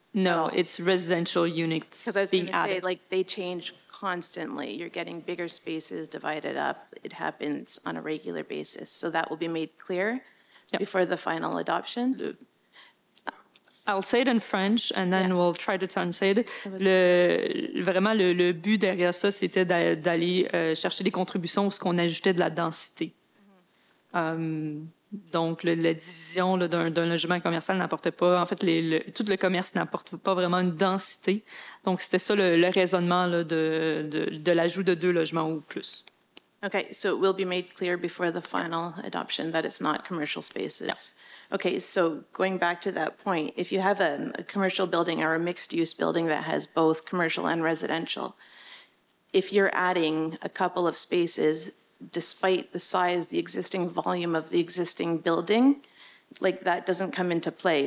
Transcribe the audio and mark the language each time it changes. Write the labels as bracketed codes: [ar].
[en] No, it's residential units. Because I was going to say, added. like, they change constantly. You're getting bigger spaces divided up. It happens on a regular basis. So that will be made clear before the final adoption. I'll say it in French, and then we'll try to translate. [fr] Vraiment, le but derrière ça, c'était d'aller chercher des contributions où ce qu'on ajoutait de la densité. Donc, la division d'un logement commercial n'apportait pas, en fait, tout le commerce n'apporte pas vraiment une densité. Donc, c'était ça le raisonnement là, de l'ajout de 2 logements ou plus. [en] Okay, so it will be made clear before the final adoption that it's not commercial spaces. Yes. Okay, so going back to that point, if you have a commercial building or a mixed-use building that has both commercial and residential, if you're adding a couple of spaces, despite the size, the existing volume of the existing building, like that doesn't come into play.